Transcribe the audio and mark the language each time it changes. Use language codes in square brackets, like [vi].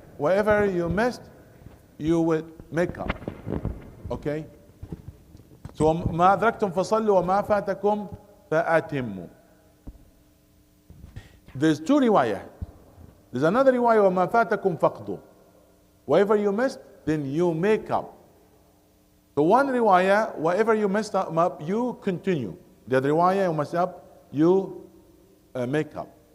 [en] Wherever you missed, you would make up. Okay? [ar] So ما أدركتم فصلوا وما فاتكم فأتموا. [en] There's two riwayah. There's another riwayah [ar] وما فاتكم فقدوا. [en] Whatever you missed, then you make up. So one riwayah, whatever you messed up, you continue. The other riwayah, you messed up, you make up.